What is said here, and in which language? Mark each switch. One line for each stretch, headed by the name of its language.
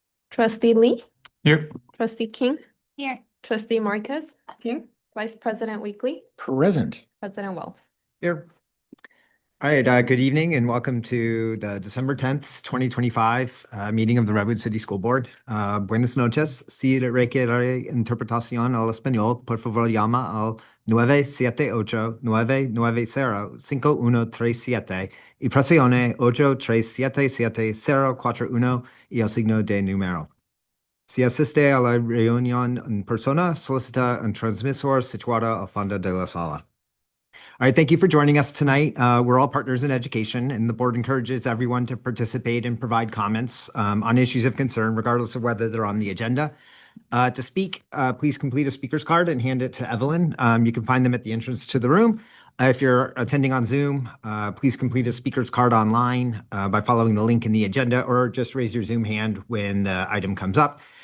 English: Trustee Lee, Here. Trustee King, Here. Trustee Marcus, Here. Vice President Weekly, Present. President Wells. Here. All right, good evening and welcome to the December 10th, 2025 meeting of the Redwood City School Board.
Spanish: Buenas noches. Si requiere interpretación al español, por favor llama al 978-990-5137 y presione 8377041 y el signo de número. Si asiste a la reunión en persona, solicita un transmisor situado al fondo de la sala.
English: All right, thank you for joining us tonight. We're all partners in education, and the board encourages everyone to participate and provide comments on issues of concern, regardless of whether they're on the agenda. To speak, please complete a speaker's card and hand it to Evelyn. You can find them at the entrance to the room. If you're attending on Zoom, please complete a speaker's card online by following the link in the agenda, or just raise your Zoom hand when the item comes up.